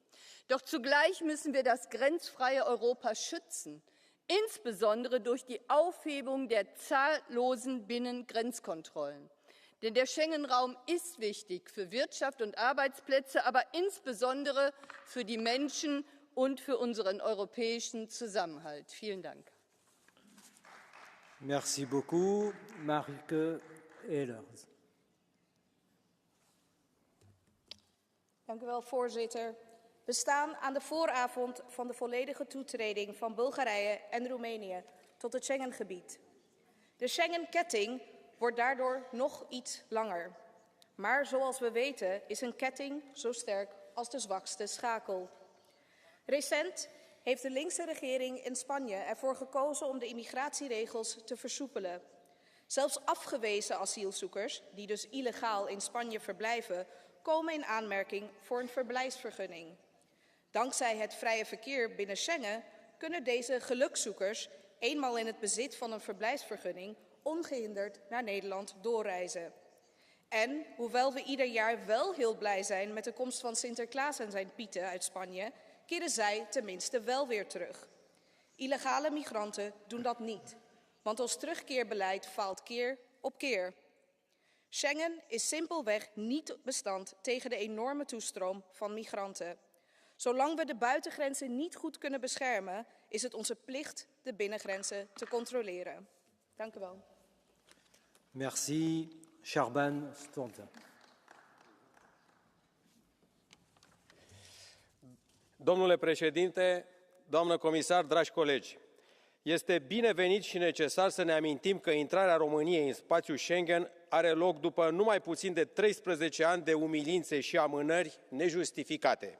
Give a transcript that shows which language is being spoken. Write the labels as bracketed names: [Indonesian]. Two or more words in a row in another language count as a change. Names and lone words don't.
[German] Doch zugleich müssen wir das grenzfreie Europa schützen, insbesondere durch die Aufhebung der zahllosen Binnengrenzkontrollen. Denn der Schengen-Raum ist wichtig für Wirtschaft und Arbeitsplätze, aber insbesondere für die Menschen und für unseren europäischen Zusammenhalt. Vielen Dank. [French] Merci beaucoup. Marieke Ehlers. [Dutch] Dank u wel, voorzitter. We staan aan de vooravond van de volledige toetreding van Bulgarije en Roemenië tot het Schengengebied. De Schengen-ketting wordt daardoor nog iets langer. Maar zoals we weten is een ketting zo sterk als de zwakste schakel. Recent heeft de linkse regering in Spanje ervoor gekozen om de immigratieregels te versoepelen. Zelfs afgewezen asielzoekers, die dus illegaal in Spanje verblijven, komen in aanmerking voor een verblijfsvergunning. Dankzij het vrije verkeer binnen Schengen kunnen deze gelukzoekers eenmaal in het bezit van een verblijfsvergunning ongehinderd naar Nederland doorreizen. En hoewel we ieder jaar wel heel blij zijn met de komst van Sinterklaas en zijn pieten uit Spanje, keren zij tenminste wel weer terug. Illegale migranten doen dat niet, want ons terugkeerbeleid faalt keer op keer. Schengen is simpelweg niet bestand tegen de enorme toestroom van migranten. Zolang we de buitengrenzen niet goed kunnen beschermen, is het onze plicht de binnengrenzen te controleren. Dank u wel. [French] Merci. Șerban Stonta. [Romanian] Domnule președinte, doamnă comisar, dragi colegi, este binevenit și necesar să ne amintim că intrarea României în spațiul Schengen are loc după numai puțin de 13 ani de umilințe și amânări nejustificate.